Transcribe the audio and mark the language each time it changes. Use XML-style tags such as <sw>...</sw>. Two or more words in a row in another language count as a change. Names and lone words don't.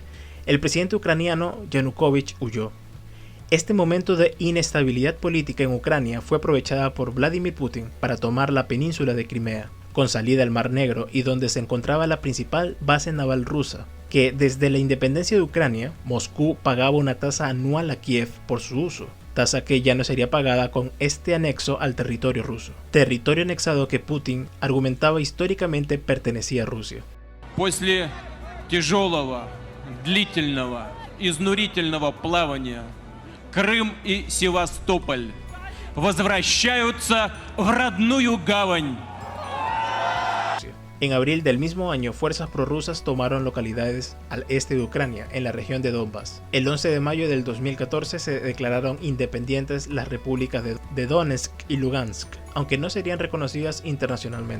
<es>El presidente ucraniano Yanukovych huyó. Este momento de inestabilidad política en Ucrania fue aprovechada por Vladimir Putin para tomar la península de Crimea, con salida al Mar Negro y donde se encontraba la principal base naval rusa, que desde la independencia de Ucrania, Moscú pagaba una tasa anual a Kiev por su uso, tasa que ya no sería pagada con este anexo al territorio ruso, territorio anexado que Putin argumentaba históricamente pertenecía a Rusia.</es> <ru>После тяжелого, длительного, изнурительного плавания Крым и Севастополь возвращаются в родную гавань.</ru> <es>En abril del mismo año, fuerzas prorrusas tomaron localidades al este de Ucrania, en la región de Donbass. El 11 de mayo del 2014 se declararon independientes las repúblicas de Donetsk y Lugansk, aunque no serían reconocidas internacionalmente.</es>